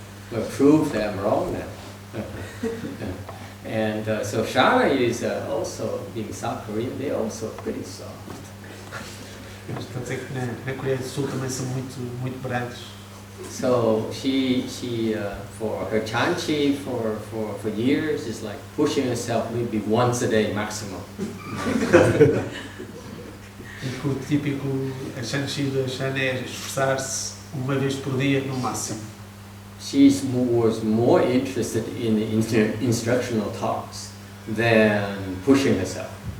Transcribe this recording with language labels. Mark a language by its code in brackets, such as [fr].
[en] But prove that I'm wrong now. And so Shana is also, being South Korean, they're also pretty soft. [pt] Mas quer dizer que na Coreia do Sul também são muito brandos. [en] So she for her Chan Chi for years is like pushing herself maybe once a day maximum. [pt] E que o típico Chan Chi da Shana é esforçar-se uma vez por dia no máximo. [en] She was more interested in the instructional talks than pushing herself.